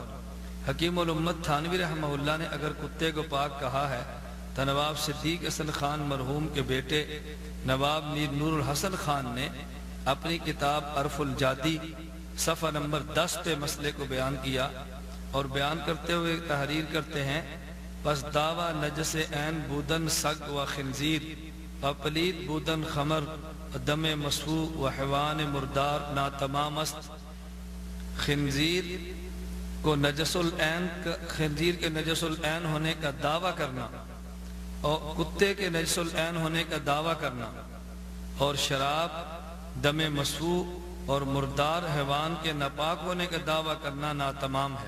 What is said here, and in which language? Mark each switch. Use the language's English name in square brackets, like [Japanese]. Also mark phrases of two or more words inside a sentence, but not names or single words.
[Urdu] حکیم الامت تھانوی [Arabic] رحمہ اللہ [Urdu] نے اگر کتے کو پاک کہا ہے تو نواب صدیق حسن خان مرحوم کے بیٹے نواب میر نور الحسن خان نے اپنی کتاب عرف الجادی صفحہ نمبر 10 پہ مسئلے کو بیان کیا اور بیان کرتے ہوئے تحریر کرتے ہیں، [Persian] پس دعویٰ نجس عین بودن سگ و خنزیر و پلید بودن خمر دم مسفو و حیوان مردار ناتمام است۔ [Urdu] خنزیر کو [Arabic] نجس العین، [Urdu] خنزیر کے [Arabic] نجس العین [Urdu] ہونے کا دعویٰ کرنا اور کتے کے [Arabic] نجس العین [Urdu] ہونے کا دعویٰ کرنا اور شراب، دم مسفو اور مردار حیوان کے ناپاک ہونے کا دعویٰ کرنا ناتمام ہے۔